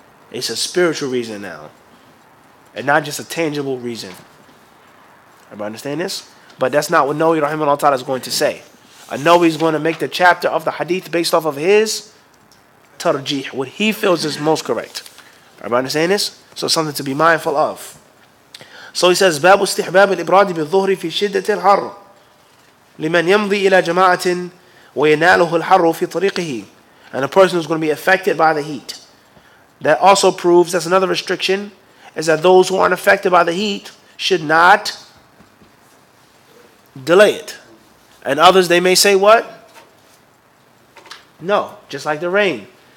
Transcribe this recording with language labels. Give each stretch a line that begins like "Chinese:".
English: It's a spiritual reason now, and not just a tangible reason. Everybody understand this? But that's not what Nawawi rahimahullah ta'ala is going to say. Nawawi is going to make the chapter of the hadith based off of his tarjih, what he feels is most correct. Everybody understand this? So something to be mindful of. So he says,
Arabic: باب استحباب الإبراد بالظهر في شدة الحر لمن يمضي إلى جماعة ويناله الحر في طريقه.
English: And a person who's going to be affected by the heat. That also proves, that's another restriction, is that those who aren't affected by the heat should not delay it. And others, they may say what? No, just like the rain.